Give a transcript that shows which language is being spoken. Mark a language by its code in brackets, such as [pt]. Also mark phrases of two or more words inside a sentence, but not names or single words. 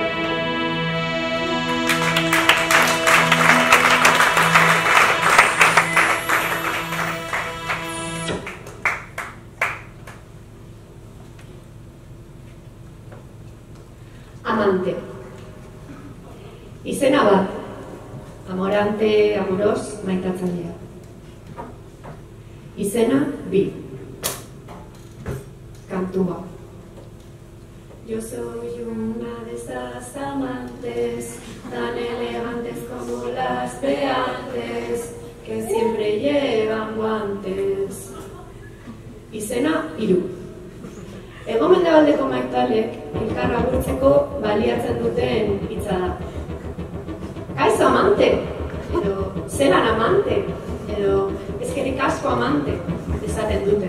[eu] Amante. Izena bat, amorante, amoros, maitatzailea. Izena bi, kantua. [es] Yo soy una de esas amantes, tan elegantes como las de antes, que siempre llevan guantes. [eu] Izena hiru. Hego-mendebaldeko maitalek elkarra agurtzeko baliatzen duten hitza da. Kaixo amante, edo zelan amante, edo eskerrik asko amante, esaten dute.